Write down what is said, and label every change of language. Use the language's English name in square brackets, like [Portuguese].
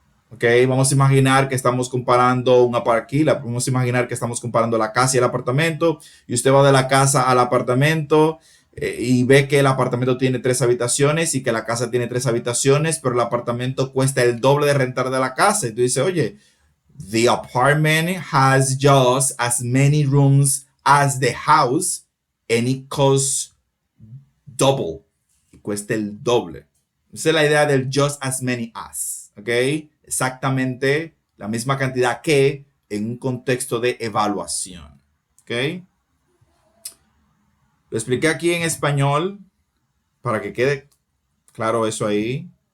[Spanish] Ok, vamos a imaginar que estamos comparando vamos a imaginar que estamos comparando la casa y el apartamento, y usted va de la casa al apartamento y ve que el apartamento tiene 3 habitaciones y que la casa tiene 3 habitaciones, pero el apartamento cuesta el doble de rentar de la casa. Y tú dices, oye, [English] the apartment has just as many rooms as the house and it costs double. [Spanish] Y cuesta el doble. Esa es la idea del just as many as. ¿Ok? Exactamente la misma cantidad que en un contexto de evaluación. ¿Ok? Lo expliqué aquí en español para que quede claro eso ahí.